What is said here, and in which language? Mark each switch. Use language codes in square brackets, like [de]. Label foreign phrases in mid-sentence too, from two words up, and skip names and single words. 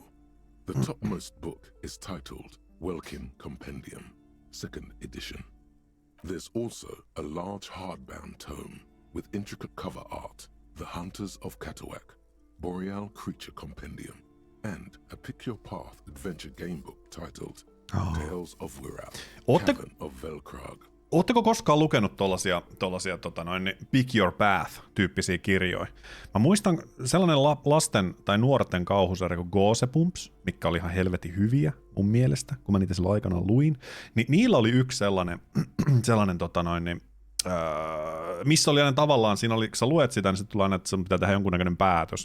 [en] The topmost book is titled Welkin Compendium, 2nd edition. There's also a large hardbound tome with intricate cover art, The Hunters of Katawak, Boreal Creature Compendium, and a Pick Your Path adventure game book titled Tales of Wirral, [fi] Ootte- [en] Cavern of Velkrag. [fi] Ootteko koskaan lukenut tollasia Pick Your Path-tyyppisiä kirjoja? Mä muistan sellainen lasten tai nuorten kauhusarja kuin Goosebumps, mikä oli ihan helvetin hyviä mun mielestä, kun mä niitä silloin aikanaan luin. Niin niillä oli yksi sellainen missä oli aina tavallaan, siinä oli, kun sä luet sitä, niin sitten tulee aina, että sun pitää tehdä jonkunnäköinen päätös.